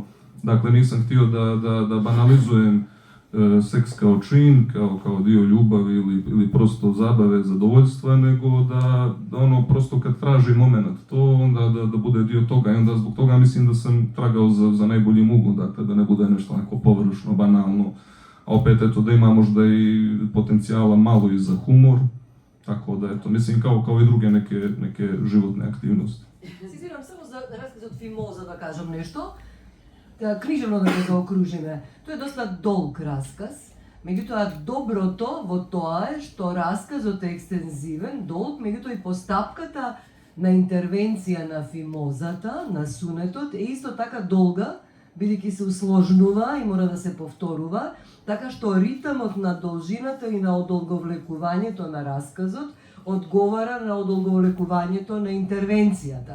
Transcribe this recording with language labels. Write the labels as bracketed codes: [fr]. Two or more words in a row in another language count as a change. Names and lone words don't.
[bs] Dakle, nisam htio da banalizujem seks kao čin, kao dio ljubavi ili prosto zabave, zadovoljstva, nego da ono prosto kad traži moment to, onda da bude dio toga i onda zbog toga mislim da sam tragao za najboljim uglom, dakle da ne bude nešto onako površno, banalno, a opet eto da ima možda i potencijala malo i za humor, tako da eto, mislim kao i druge neke životne aktivnosti. [mk] Цитирам само за расказ од Фимоза да кажем нешто. Книжевно да га заокружиме. То е доста долг расказ, меѓутим добро то во тоа е што расказот е екстензивен, долг, меѓутоа и постапката на интервенција на Фимозата, на сунетот, е исто така долга, бидејќи се усложнува и мора да се повторува, така што ритмот на должината и на одолговлекувањето на расказот одговара на одолговлекувањето на интервенцијата.